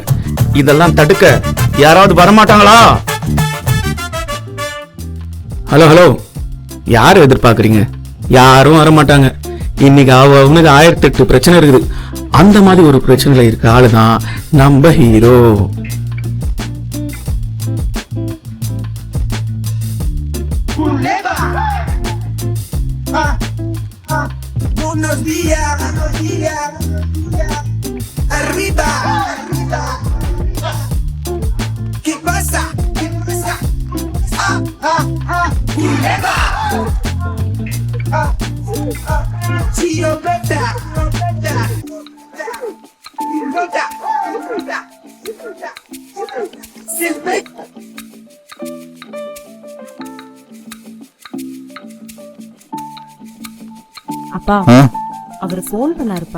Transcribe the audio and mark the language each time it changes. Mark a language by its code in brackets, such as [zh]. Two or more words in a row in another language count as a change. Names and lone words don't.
[ta] இதெல்லாம் தடுக்க யாராவது வரமாட்டாங்களா? [en] hello hello, [ta] யாரும் எதிர்பார்க்குறீங்க? யாரும் வரமாட்டாங்க. இன்னைக்கு அவனுக்கு 1008 பிரச்சனை இருக்குது. அந்த மாதிரி ஒரு பிரச்சனையில இருக்க ஆளுதான் நம்ம ஹீரோ. [es] Buenos días, arriba, ¿qué pasa? Culebra, Chio Beta, [ta] அப்பா அவர் ஃபோன் பண்ணாருப்பா.